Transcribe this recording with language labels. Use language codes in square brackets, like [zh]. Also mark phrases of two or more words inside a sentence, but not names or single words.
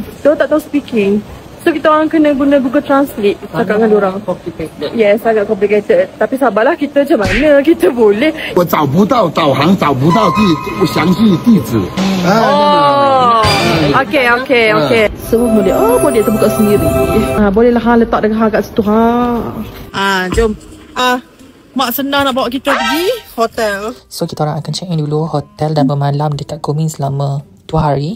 [ms] Dia tak tahu speaking. So kita orang kena guna Google Translate cakap dengan diorang. Yes, agak complicated. Tapi sabarlah, kita macam mana kita boleh. [zh] 我找不到导航，找不到详细地址。 [ms] Okay. Semua boleh terbuka sendiri. Bolehlah letak dengan kat situ. Jom. Mak senang nak bawa kita pergi hotel. So kita orang akan [en] check in [ms] dulu hotel dan bermalam dekat Koh Min selama 2 hari.